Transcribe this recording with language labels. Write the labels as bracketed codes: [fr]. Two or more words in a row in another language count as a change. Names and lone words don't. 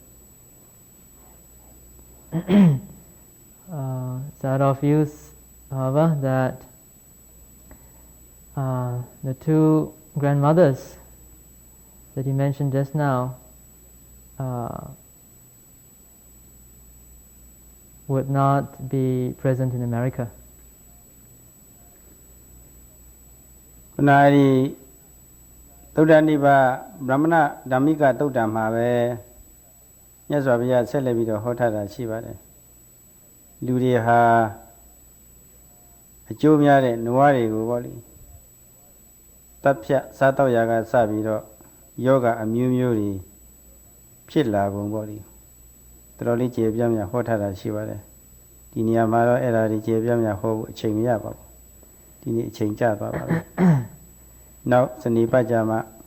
[en] Sayadaw feels, however, that the two grandmothers that he mentioned just now would not be present in America. [my] သုဒ္ဓနိဗ္ဗာန်ဗြဟ္မဏဓမ္မိကသုတ်တံမှာပဲမြတ်စွာဘုရားဆက်လက်ပြီးတော့ဟောထားတာရှိပါတယ်လူတွေဟာ အကျိုးများတဲ့နွားတွေကိုပေါ့လေတပ်ဖြတ်စားတော့ရာကစပြီးတော့ယောဂအမျိုးမျိုးတွေဖြစ်လာပုံပေါ့လေတော်တော်လေးကျေပြန့်ပြန့်ဟောထားတာရှိပါတယ်ဒီနေရာမှာတော့အဲ့ဒါတွေကျေပြန့်ပြန့်ဟောဖို့အချိန်မရပါဘူးဒီနေ့အချိန်ကျသွားပါပြီ နောက်စနေပတ်ကြမှာ